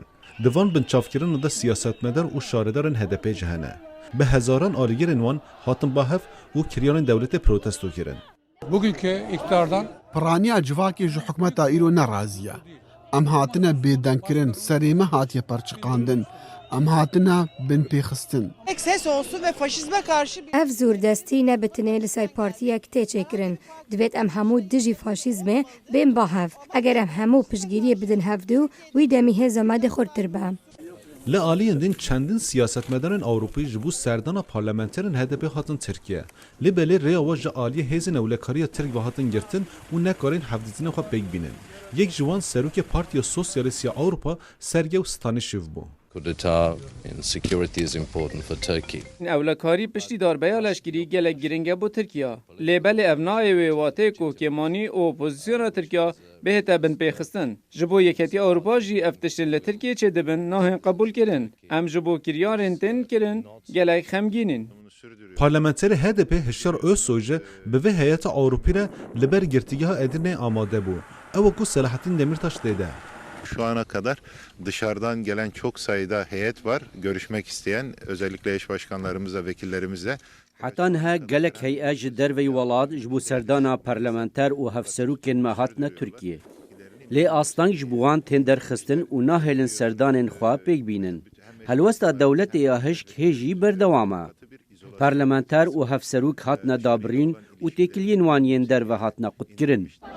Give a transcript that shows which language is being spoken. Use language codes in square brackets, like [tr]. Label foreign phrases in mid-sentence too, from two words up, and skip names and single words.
[ku] Di van binçavkirinê de siyasetmedar û şaredarên HDP jî hene. Bi hezaran alîgerên wan hatin bahev û kiryanên dewletê protesto kirin. [tr] Bugünkü iktidardan [ku] Piraniya civakê ji hikûmeta îro neraziye. Em hatine bêdenkirin, serê me hatiye perçiqandin. Em hatine binpêxistin. [tr] Ses olsun ve faşizme karşı [ku] ev zûrdestî nebitinê li ser partiyek tê çêkirin. Divêt em hemû dijî faşîzmê bên bahev. Eger em hemû piştgiriyê bidin hevdû, wî demî hêza me de xurtir be. Li aliyên din çendin siyasetmedarên Awropî ji bo serdana parlamenterên HDP hatin Tirkiye. Li belê rêya we ji aliyê hêzên ewlekariya Tirk ve hatin girtin û nekarên hevdîtinê xwe pêk bînin. Yek ji wan serokê Partiya Sosyalîst ya Awropa Sergey Stanişev bû. [en] Kudeta in security is important for Turkey. [ku] Ewlekarî piştî darbeya leşkerî gelek giring e bo Tirkiya. Lê belê ev nayê wê watê ku kêmanî û opozisyona Tirkiya bêhête binpêxistin. Ji bo Yekîtiya Ewropa jî ev tiştên li Tirkiye çê dibin nahên qebûl kirin. Em ji bo kiryarên tên kirin gelek xemgînin. Parlamenterê HDP Hişyar Özsoy ji bi vê heyeta Awropî re li ber girtîgeha Edirneyê amade bû. Ew ku Selahattin Demirtaş dêde. [tr] Şu ana kadar dışarıdan gelen çok sayıda heyet var. Görüşmek isteyen özellikle eş başkanlarımızla, vekillerimizle. [ku] Heta niha gelek heyê ji derveyê welat ji bo serdana parlamenter û hevserokên me hatine Tirkiye. Lê astang ji bo wan tên derxistin û nahêlin serdanên xwe pêk bînin. Helwesta dewletê ya hişk hê jî berdewam e. Parlamenter û hevserok hatine dabirîn û têkiliyên wan yên derve hatine qutkirin.